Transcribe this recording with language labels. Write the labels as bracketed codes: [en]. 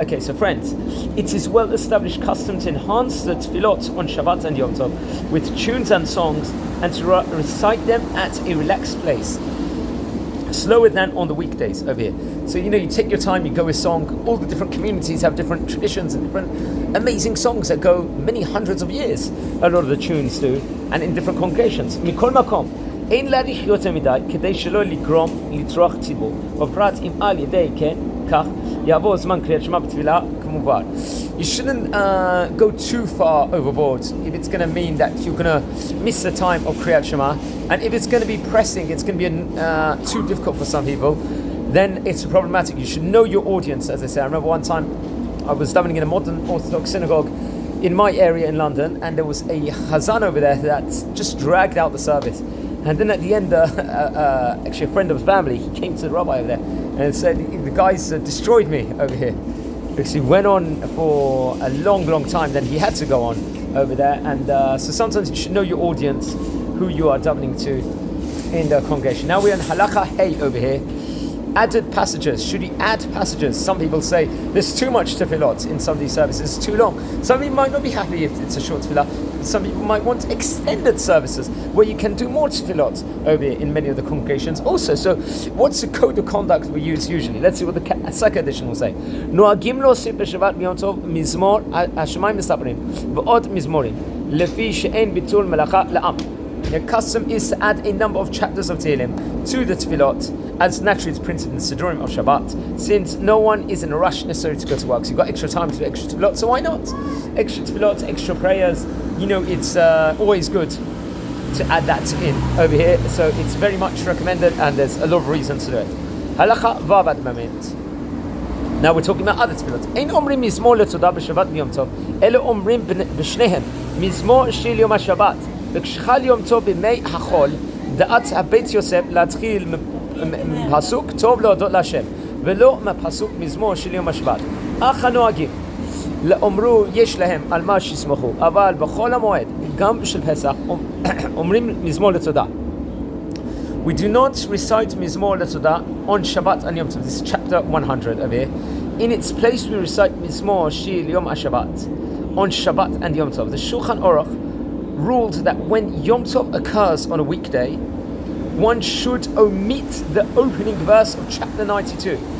[en] Okay, so friends, it is well established custom to enhance the tefillot on Shabbat and Yom Tov with tunes and songs, and to recite them at a relaxed place, slower than on the weekdays over here. So you take your time, you go with song. All the different communities have different traditions and different amazing songs that go many hundreds of years. A lot of the tunes do, and in different congregations. [he] Mikol makom, ein להאריך יותר מדי כדי שלא לגרום לטרוח ציבור, בפרט אם על ידי כן כך יעבור זמן קריאת שמע בתפילה כמובן. [en] You shouldn't go too far overboard if it's going to mean that you're going to miss the time of Kriyat Shema, and if it's going to be pressing, it's going to be too difficult for some people, then it's problematic. You should know your audience, as I say. I remember one time I was davening in a modern Orthodox synagogue in my area in London, and there was a Hazan over there that just dragged out the service. And then at the end, actually a friend of his family, he came to the rabbi over there and said the guys destroyed me over here. Because he went on for a long time, then he had to go on over there. And so sometimes you should know your audience, who you are davening to in the congregation. Now we're in Halacha Hey over here. Added passages. Should he add passages? Some people say there's too much tefillot in some of these services. It's too long. Some people might not be happy if it's a short tefillah. Some people might want extended services where you can do more tefillot over here in many of the congregations also. So what's the code of conduct we use usually? Let's see what the second edition will say. [he] Noagim להוסיף בשבת ביום טוב מזמור השמיים מספרים ועוד מזמורים לפי שאין ביטול מלאכה לעם. [en] The custom is to add a number of chapters of Tehillim to the tefillot, as naturally it's printed in the Sidurim of Shabbat, since no one is in a rush necessarily to go to work. So you've got extra time to do extra tefillot, so why not? Extra tefillot, extra prayers, it's always good to add that in over here. So it's very much recommended, and there's a lot of reasons to do it. Halacha vav at the moment. Now we're talking about other tefillot. [he] Ein omrim mizmor letodah b'Shabbat b'yom tov, elo omrim b'shnehem mizmor shel yom HaShabbat. וכשחל יום טוב בימי החול, דעת הבית יוסף להתחיל מפסוק טוב להודות להשם, ולא מפסוק מזמור של יום השבת. אך הנוהגים לאמרו יש להם על מה שיסמכו, אבל בכל המועד, גם של פסח, אומרים מזמור לתודה. [en] We do not recite מזמור לתודה on Shabbat and Yom Tov. This is chapter 100 over here. In its place we recite מזמור של יום השבת on Shabbat and Yom Tov. The Shulchan Aruch ruled that when Yom Tov occurs on a weekday, one should omit the opening verse of chapter 92.